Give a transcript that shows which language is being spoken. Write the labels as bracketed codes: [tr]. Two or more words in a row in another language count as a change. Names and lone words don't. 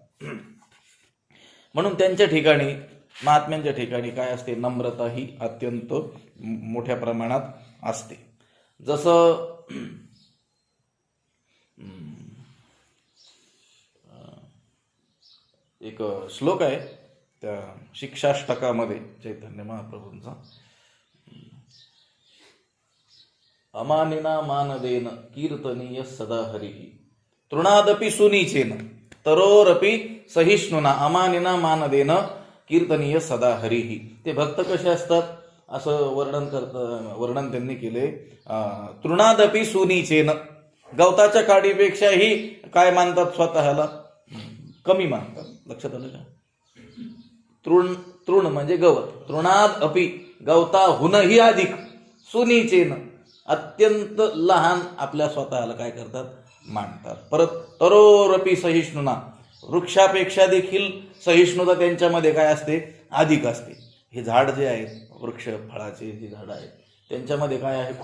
[mr] म्हणून त्यांच्या ठिकाणी, महात्म्यांच्या ठिकाणी काय असते? नम्रता ही अत्यंत मोठ्या प्रमाणात असते. जसं एक श्लोक आहे त्या शिक्षाष्टकामध्ये चैतन्य महाप्रभूंचा, [sa] अमानिना मानदेन कीर्तनीय सदा हरिही तृणादपि सुनीचेन तरोरपि सहिष्णुना अमानिना मानदेन कीर्तनीय सदा हरिही. [mr] ते भक्त कसे असतात असं वर्णन त्यांनी केले. [sa] तृणादपि सुनीचेन, [mr] गवताच्या काडीपेक्षाही काय मानतात? स्वतःला कमी मानतात. लक्षात आलं का? तृण म्हणजे गवत. [sa] तृणाद अपि, [mr] गवताहूनही अधिक, सुनीचेन अत्यंत लहान आपल्या स्वतःला काय करतात? मानतात. परत [sa] तरोरपि सहिष्णुना, [mr] वृक्षापेक्षा देखील सहिष्णुता त्यांच्यामध्ये काय असते? अधिक असते. हे झाड जे आहेत, वृक्ष फळाचे जे झाड आहेत, त्यांच्यामध्ये काय आहे?